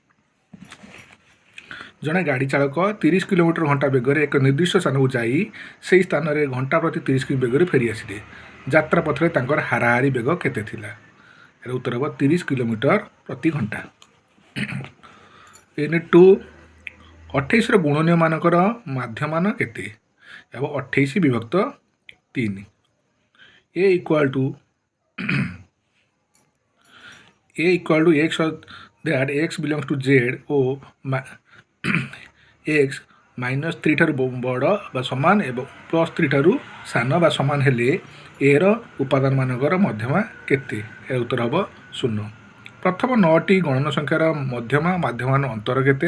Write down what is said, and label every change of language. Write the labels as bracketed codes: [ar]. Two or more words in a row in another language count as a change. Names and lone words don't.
[or] ଜଣେ ଗାଡ଼ି ଚାଳକ 30 କିଲୋମିଟର ଘଣ୍ଟା ବେଗରେ ଏକ ନିର୍ଦ୍ଦିଷ୍ଟ ସ୍ଥାନକୁ ଯାଇ ସେହି ସ୍ଥାନରେ ଘଣ୍ଟା ପ୍ରତି 30 କିଲୋ ବେଗରେ ଫେରିଆସିଲେ। ଯାତ୍ରା ପଥରେ ତାଙ୍କର ହାରାହାରି ବେଗ କେତେ ଥିଲା? ଏହାର ଉତ୍ତର ହେବ 30 କିଲୋମିଟର ପ୍ରତି ଘଣ୍ଟା। ୟୁନିଟ୍ 2 28ର ଗୁଣନୀୟମାନଙ୍କର ମାଧ୍ୟମାନ କେତେ? ହେବ 28 ବିଭକ୍ତ 3। [en] A equal to x that x belongs to z [or] ଓ x -3 ଠାରୁ ବଡ଼ ବା ସମାନ ଏବଂ +3 ଠାରୁ ସାନ ବା ସମାନ ହେଲେ ଏର ଉପାଦାନମାନଙ୍କର ମଧ୍ୟମା କେତେ? ଏହାର ଉତ୍ତର ହେବ 0। ପ୍ରଥମ 9ଟି ଗଣନ ସଂଖ୍ୟାର ମଧ୍ୟମା ମାଧ୍ୟମାନ ଅନ୍ତର କେତେ?